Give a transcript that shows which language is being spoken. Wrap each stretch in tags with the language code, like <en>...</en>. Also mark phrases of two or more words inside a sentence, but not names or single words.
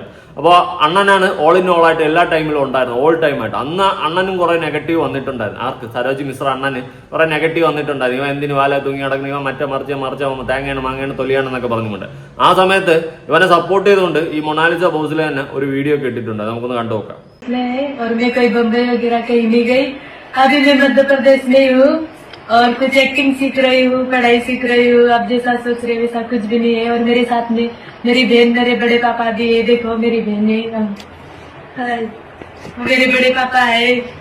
<ml>അപ്പോൾ അണ്ണനാണ്</ml> <en>all in all</en> <ml>ആയിട്ട് എല്ലാ ടൈമിലും ഉണ്ടായിരുന്നു,</ml> <en>all time</en> <ml>ആയിട്ട്. അന്ന് അണ്ണനും കുറെ നെഗറ്റീവ് വന്നിട്ടുണ്ടായിരുന്നു. ആർക്ക്? സരോജ് മിശ്ര അണ്ണന് കുറെ നെഗറ്റീവ് വന്നിട്ടുണ്ടായിരുന്നു. ഇവൻ എന്തിന് വാല തൂങ്ങി കിടക്കുന്നു, ഇവൻ മറിച്ച തേങ്ങയാണ് മാങ്ങയാണ് തൊലിയാണെന്നൊക്കെ പറഞ്ഞുകൊണ്ട്. ആ സമയത്ത് ഇവനെ സപ്പോർട്ട് ചെയ്തുകൊണ്ട് ഈ മൊണാലിസ ഭോസ്ലെ തന്നെ ഒരു വീഡിയോ ഇട്ടിട്ടുണ്ട്. നമുക്കൊന്ന് കണ്ടു നോക്കാം.</ml> <hi>और मैं कहीं बम्बई वगैरह कहीं नहीं गई. अभी मैं मध्य प्रदेश में हूँ और कुछ एक्टिंग सीख रही हूँ, पढ़ाई सीख रही हूँ. अब जैसा सोच रहे वैसा कुछ भी नहीं है. और मेरे साथ में मेरी बहन, मेरे बड़े पापा भी है. देखो मेरी बहन है, मेरे बड़े पापा है.</hi>